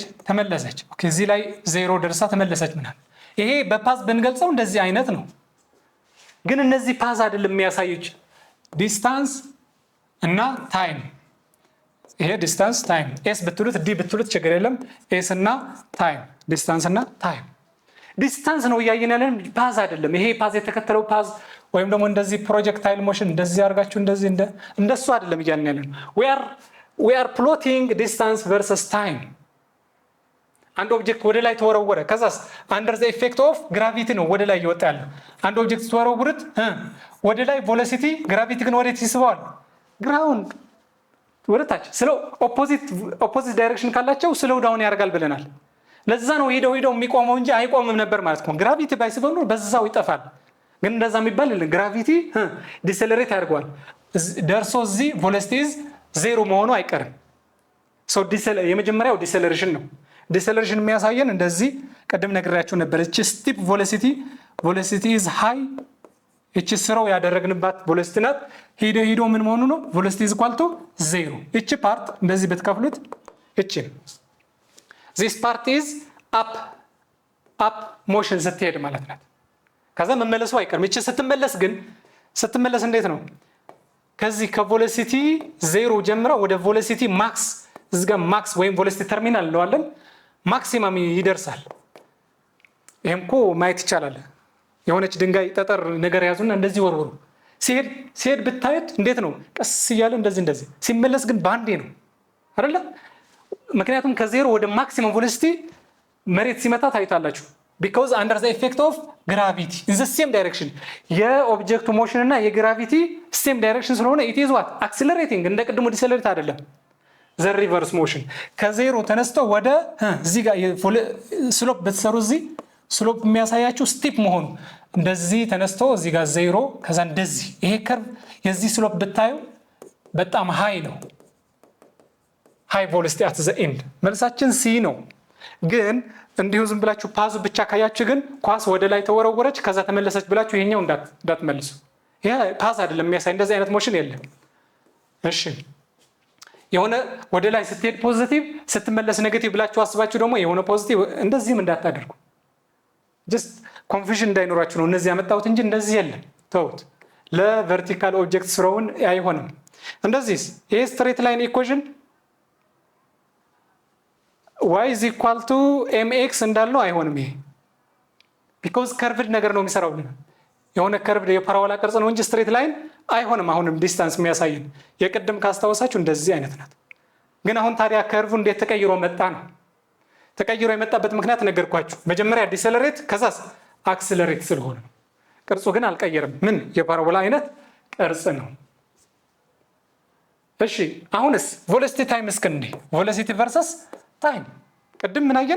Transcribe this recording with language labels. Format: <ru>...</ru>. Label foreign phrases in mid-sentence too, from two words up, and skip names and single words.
<am>ተመለሰች ኦኬ እዚህ ላይ 0 ደርሳ ተመለሰች ምናል ይሄ በፓዝ ብንገልጸው እንደዚህ አይነት ነው ግን እነዚህ ፓዝ አይደለም የሚያሳዩች ዲስታንስ እና ታይም ይሄ</am> <en>distance time</en> <am>ኤስ ብትሉት ዲ ብትሉት ችግር የለም ኤስ እና ታይም ዲስታንስ እና ታይም ዲስታንስ ነው እያየን ያለን ፓዝ አይደለም ይሄ ፓዝ የተከተለው ፓዝ ወይም ደግሞ እንደዚህ</am> <en>projectile motion</en> <am>እንደዚህ አድርጋችሁ እንደዚህ እንደሱ አይደለም እያልን ያለን</am> <en>we are plotting distance versus time</en> <am>አንድ ኦብጀክት ወደ ላይ ተወረወረ ከዛስ under</am> <en>the effect of gravity</en> <am>ነው ወደ ላይ ይወጣ ያለው አንድ ኦብጀክት ተወረወሩት ወደ ላይ ቬሎሲቲ ግራቪቲ ግን ወዴት ይስበዋል ግራውንድ ወደ ታች ስለ</am> <en>opposite direction</en> <am>ካላቸው</am> <en>slow down</en> <am>ያደርጋል ብለናል ለዛ ነው ሄደው የሚቆመው እንጂ አይቆምም ነበር ማለት ነው ግራቪቲ ባይስበው ነው በዛው ይጠፋል ግን እንደዛ የሚባል ግራቪቲ ዲሰለሬት ያደርገዋል ደርሶ እዚህ ቬሎሲቲ 0 መሆኑ አይቀርም ሶ የመጀመሪያው ዲሰለሬሽን ነው ዲሰለሬሽን የሚያሳየን እንደዚህ ቀደም ነግሬያችሁ ነበር እቺ</am> <en>steep velocity is high</en> <am>እቺ ስራው ያደረግንባት ቬሎሲቲ ናት ሄዶ ምን መሆኑ ነው</am> <en>velocity is equal to 0</en> <am>እቺ ፓርት እንደዚህ በተከፍሉት እቺ</am> <en>this part is up motion</en> <am>ስትሄድ ማለት ናት ከዛ መመለሱ አይቀርም እቺ ስትመለስ እንዴት ነው ከዚህ ከቬሎሲቲ 0 ጀምራ ወደ</am> <en>velocity max</en> <am>እዚጋ ማክስ ወይም</am> <en>velocity terminal</en> <am>እንለዋለን ማክሲመም ይደርሳል ይሄም እኮ ማየት ይቻላል የሆነች ድንጋይ ጠጠር ነገር ያዙና እንደዚህ ወርወሩ ሲሄድ ብታዩት እንዴት ነው ቀስ እያለ እንደዚህ ሲመለስ ግን ባንዴ ነው አይደለ ምክንያቱም ከዜሮ ወደ ማክሲመም ቬሎሲቲ መሬት ሲመታ ታይታላችሁ</am> <en>because under the effect of gravity in the same direction</en> <am>የኦብጀክቱ ሞሽን እና የግራቪቲ</am> <en>same direction</en> <am>ስለሆነ</am> <en>it is what accelerating</en> <am>እንደ ቅድሙ ዲሰለሬት አይደለም</am> <en>the reverse motion</en> <am>ከዜሮ ተነስቶ ወደ እዚህ ጋር ስሎፕ በተሰሩ እዚህ ስሎፕ የሚያሳያችሁ ስቲፕ መሆኑ እንደዚህ ተነስቶ እዚህ ጋር 0 ከዛ እንደዚህ ይሄ ከርቭ የዚህ ስሎፕ ብታዩ በጣም ሃይ ነው</am> <en>high velocity at the end</en> <am>መልሳችን ሲ ነው ግን እንዲሁ ዝም ብላችሁ ፓዝ ብቻ ካያችሁ ግን ኳስ ወደ ላይ ተወረወረች ከዛ ተመለሰች ብላችሁ ይሄኛው እንዳትመልሱ ይሄ ፓዝ አይደለም የሚያሳይ እንደዚህ አይነት ሞሽን የለም እሺ የሆነ ወደ ላይ ስትሄድ ፖዚቲቭ ስትመለስ ኔጌቲቭ ብላችሁ አስባችሁ ደግሞ የሆነ ፖዚቲቭ እንደዚህም እንዳታደርጉ</am> <en>just confusion</en> <am>እንዳይኖራችሁ ነው እነዚህ ያመጣሁት እንጂ እንደዚህ የለም ተውት ለቨርቲካል ኦብጀክት ስራውን አይሆንም እንደዚህ ይሄ</am> <en>straight line equation y is equal to mx</en> <am>እንዳልነው አይሆንም ይሄ ቢኮዝ ከርቭድ ነገር ነው የሚሰራው። የሆነ ከርቭድ የፓራቦላ ቅርጽ ነው እንጂ</am> <en>straight line</en> <am>አይሆንም። አሁንም ዲስታንስ የሚያሳየን የቅድም ካስታወሳችሁ እንደዚህ አይነት ናት። ግን አሁን ታዲያ ከርቭ እንዴት ተቀይሮ መጣ ነው? ተቀይሮ የመጣበት ምክንያት ነገርኳችሁ። መጀመሪያ ዲሰለሬት ከዛስ አክስለሬት ስለሆነ ነው። ቅርጹ ግን አልቀየርም። ምን የፓራቦላ አይነት ቅርጽ ነው። እሺ አሁንስ</am> <en>velocity time</en> <am>እስክንዴ</am> <en>velocity versus time</en> <am>ቅድም ምን አየን?</am>